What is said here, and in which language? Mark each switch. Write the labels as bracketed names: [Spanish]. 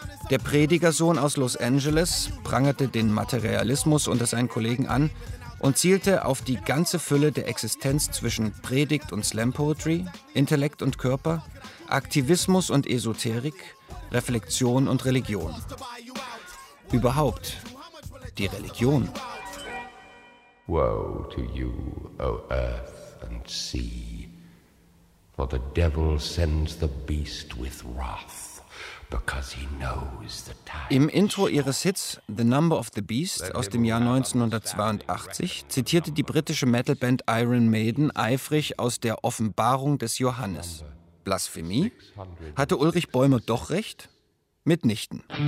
[German] Der Predigersohn aus Los Angeles prangerte den Materialismus unter seinen Kollegen an und zielte auf die ganze Fülle der Existenz zwischen Predigt und Slam-Poetry, Intellekt und Körper, Aktivismus und Esoterik, Reflexion und Religion. Überhaupt die Religion. [English] Woe to you, O earth and sea, for the devil sends the beast with wrath, because he knows the time. [German] Im Intro ihres Hits The Number of the Beast aus dem Jahr 1982 zitierte die britische Metalband Iron Maiden eifrig aus der Offenbarung des Johannes. Blasphemie? Hatte Ulrich Bäume doch recht? Mitnichten.